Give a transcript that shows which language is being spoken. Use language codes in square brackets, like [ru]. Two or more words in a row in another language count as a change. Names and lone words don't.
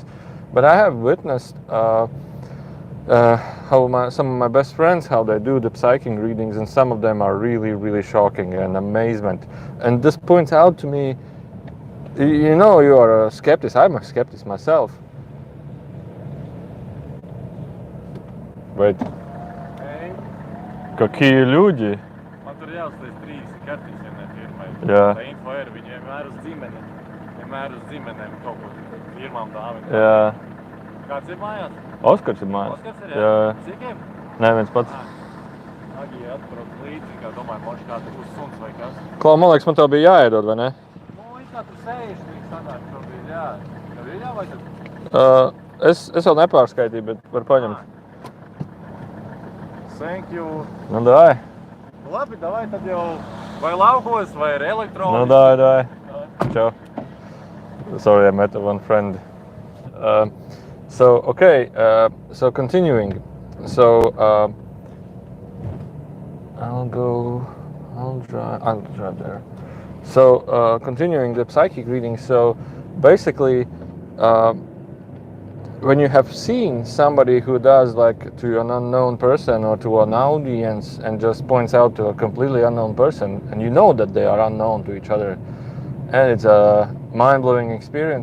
[en] But I have witnessed how some of my best friends how they do the psychic readings, and some of them are really, really shocking and amazement. And this points out to me, you know, you are a skeptic. I'm a skeptic myself. Wait. [ru] Какие люди? [lv] Man tur jāuzliek 3 kartiņas vienai firmai. Jā. Tā info ir, viņi vienmēr uz ģimenēm kaut ko firmām dāvina. Jā. Kāds ir mājās? Oskars ir mājās. Oskars ir, jā? Cīkiem? Nē, viens pats. Agija atbrauc līdzi, kā domāju, moši kā tur uz suns vai kas. Klau, man liekas, man tev bija jāiedod, vai ne? Nu, it kā tur sēž, viņi sanāk šobrīd, jā. Tev ir jāvajag? Es vēl nepārskaitīju, bet var paņemt. [en] Thank you. [lv] Nu, dai. Labi, davai tad jau vai laukos, vai ar elektroniski. Nu, [en] dai. Ciao. Sorry, I met one friend. So continuing. So, I'll drive there. So, continuing the psychic reading. So, basically, when you have seen somebody who does like to an unknown person or to an audience and just points out to a completely unknown person, and you know that they are unknown to each other, and it's a mind-blowing experience.